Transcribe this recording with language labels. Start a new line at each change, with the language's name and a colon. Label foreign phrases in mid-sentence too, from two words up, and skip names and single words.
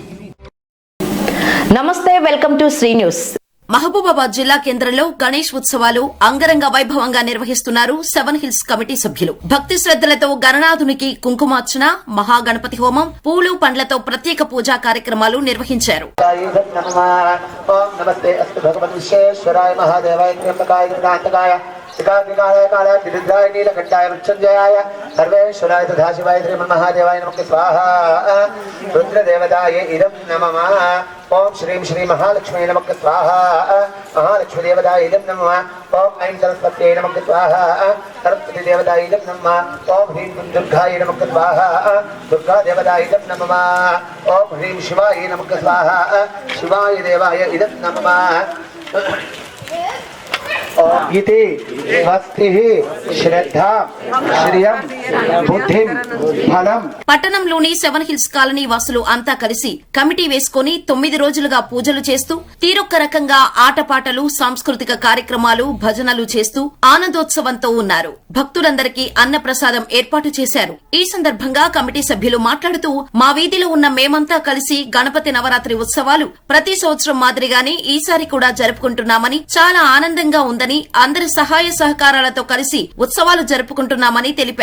Telugu: నమస్తే,
English: welcome to
Telugu: శ్రీ న్యూస్. మహబూబాబాద్ జిల్లా కేంద్రంలో గణేష్ ఉత్సవాలు అంగరంగ వైభవంగా నిర్వహిస్తున్నారు సెవెన్ హిల్స్ కమిటీ సభ్యులు. భక్తి శ్రద్దలతో గణనాథునికి కుంకుమార్చన, మహాగణపతి హోమం, పూలు పండ్లతో ప్రత్యేక పూజా కార్యక్రమాలు నిర్వహించారు.
Sanskrit: शिकाग्निकाय कालाय त्रिरुद्राय नीलकण्ठाय मृत्युञ्जयाय सर्वेश्वराय तथा शिवाय श्रीमन्महादेवाय नमः स्वाहा. रुद्रदेवताय इदं नमः. ओम श्रीं श्री महालक्ष्मी नमः स्वाहा. महालक्ष्मीदेवताय इदं नमः. ओम ऐं सरस्वत्यै नमः स्वाहा. सरस्वतीदेवताय इदं नमः. ओम ह्रीं दुर्गाय नमः स्वाहा. दुर्गादेवताय इदं नमः. ओम ह्रीं शिवाय नमः स्वाहा. शिवाय देवाय इदं नमः. इति भक्तिः श्रद्धा श्रियं बुद्धिं ఫలం.
Telugu: పట్టణంలోని సెవెన్ హిల్స్ కాలనీ వాసులు అంతా కలిసి కమిటీ వేసుకుని 9 రోజులుగా పూజలు చేస్తూ తీరొక్క రకంగా ఆటపాటలు, సాంస్కృతిక కార్యక్రమాలు, భజనలు చేస్తూ ఆనందోత్సవంతో ఉన్నారు. భక్తులందరికీ అన్నప్రసాదం ఏర్పాటు చేశారు. ఈ సందర్భంగా కమిటీ సభ్యులు మాట్లాడుతూ, మా వీధిలో ఉన్న మేమంతా కలిసి గణపతి నవరాత్రి ఉత్సవాలు ప్రతి సంవత్సరం మాదిరిగానే ఈసారి కూడా జరుపుకుంటున్నామని, చాలా ఆనందంగా ఉందని, అందరి సహాయ సహకారాలతో కలిసి ఉత్సవాలు జరుపుకుంటున్నామని తెలిపారు.